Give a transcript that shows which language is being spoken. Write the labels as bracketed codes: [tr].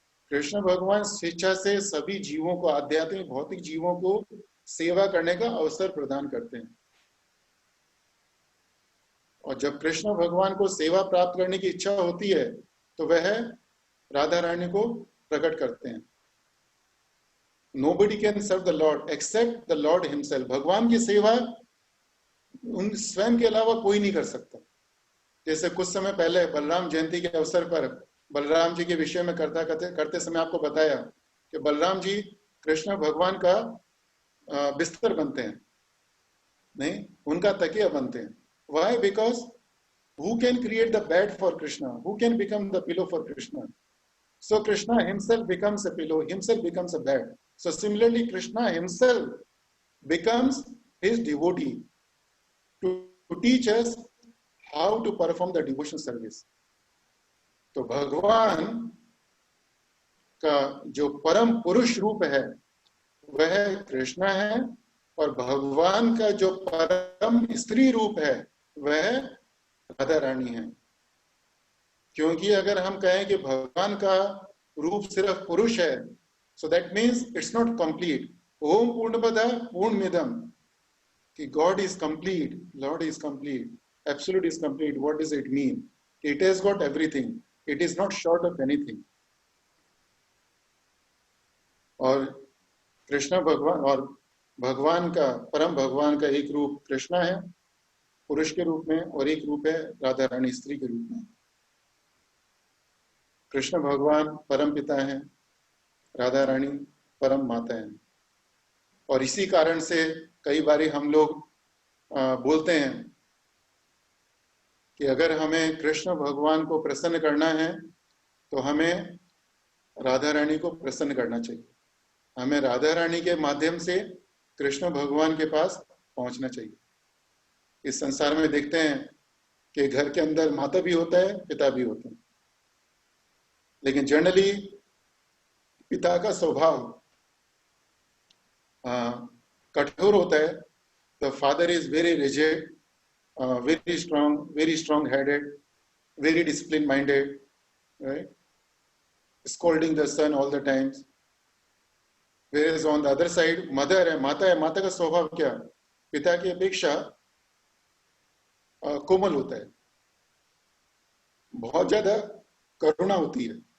[hi] कृष्ण भगवान स्वेच्छा से सभी जीवों को, आध्यात्मिक भौतिक जीवों को सेवा करने का अवसर प्रदान करते हैं. और जब कृष्ण भगवान को सेवा प्राप्त करने की इच्छा होती है तो वह राधा रानी को प्रकट करते हैं. [en] Nobody can serve the Lord except the Lord himself. [hi] भगवान की सेवा उन स्वयं के अलावा कोई नहीं कर सकता. जैसे कुछ समय पहले बलराम जयंती के अवसर पर बलराम जी के विषय में करते समय आपको बताया कि बलराम जी कृष्ण भगवान का बिस्तर बनते हैं, नहीं, उनका तकिया बनते हैं. [en] Why? Because who can create the bed for Krishna? Who can become the pillow for Krishna? So Krishna himself becomes a pillow, himself becomes a bed. So similarly, Krishna himself becomes his devotee to teach us how to perform the devotional service. [hi] तो भगवान का जो परम पुरुष रूप है वह कृष्ण है, और भगवान का जो परम स्त्री रूप है वह राधा रानी है. क्योंकि अगर हम कहें कि भगवान का रूप सिर्फ पुरुष है, [en] so that means it's not complete. [sa] ओम पूर्णमदः पूर्णमिदं, [en] कि God is complete, Lord is complete, absolute is complete. What does it mean? It has got everything. It is not short of anything. [hi] और कृष्ण भगवान और भगवान का, परम भगवान का एक रूप कृष्णा है पुरुष के रूप में, और एक रूप है राधा रानी स्त्री के रूप में. कृष्ण भगवान परम पिता हैं, राधा रानी परम माता हैं. और इसी कारण से कई बार हम लोग बोलते हैं कि अगर हमें कृष्ण भगवान को प्रसन्न करना है तो हमें राधा रानी को प्रसन्न करना चाहिए. हमें राधा रानी के माध्यम से कृष्ण भगवान के पास पहुंचना चाहिए. इस संसार में देखते हैं कि घर के अंदर माता भी होता है, पिता भी होते हैं, लेकिन जनरली पिता का स्वभाव कठोर होता है. [en] The father is very rigid, very strong headed, very disciplined minded, right? Scolding the son all the times. Whereas on the other side, mother [hi] है, माता है, माता का स्वभाव क्या, पिता की अपेक्षा कोमल होता है. बहुत ज्यादा करुणा होती है।